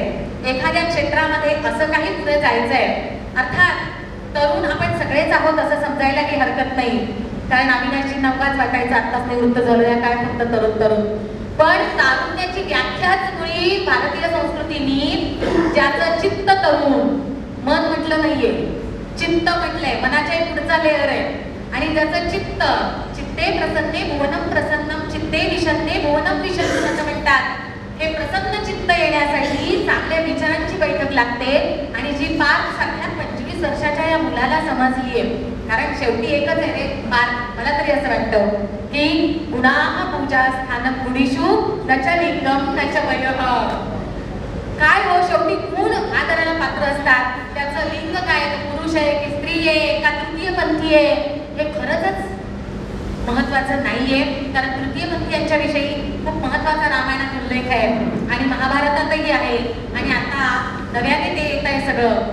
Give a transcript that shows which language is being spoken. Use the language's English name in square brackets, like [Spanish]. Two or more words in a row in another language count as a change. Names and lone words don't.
[Marathi] एखाद्या क्षेत्रामध्ये असं काही पुढे जायचंय. अर्थात तरुण आपण सगळेच आहोत असं समजायला काही हरकत नाही, कारण अविनाशजी नवगाच वाटायचं आत्ताच निवृत्त झालो या काय फक्त तरुण तरुण. पण तारुण्याची व्याख्याच मुळी भारतीय संस्कृतीने ज्याचं चित्त तरुण, मन म्हटलं नाहीये, चित्त म्हटलंय, मनाच्या पुढचा लेअर आहे. आणि ज्याचं चित्त, [Sanskrit] चित्ते प्रसन्ने भुवनम प्रसन्नम चित्ते विशन्ने भुवनम विशन्नम असं म्हणतात. [Marathi] हे प्रसन्न चित्त येण्यासाठी चांगल्या विचारांची बैठक लागते. आणि जी पार्थ सारख्या 25 वर्षाच्या या मुलाला समजलीये, कारण शेवटी एकच आहे रे पार्थ, मला तरी असं वाटतं की [Sanskrit] गुणाः पूजा स्थानम गुणीषु न च लिंगम न च वयः. [Marathi] काय हो, शेवटी गुण आदराला पात्र असतात. त्याचं लिंग काय, तो पुरुष आहे की स्त्री आहे का तृतीयपंथी आहे, हे खरंच महत्वाचं नाहीये. कारण तृतीयपंथी यांच्याविषयी खूप महत्वाचा रामायणात उल्लेख आहे आणि महाभारतातही आहे आणि आता नव्याने ते येत आहे सगळं.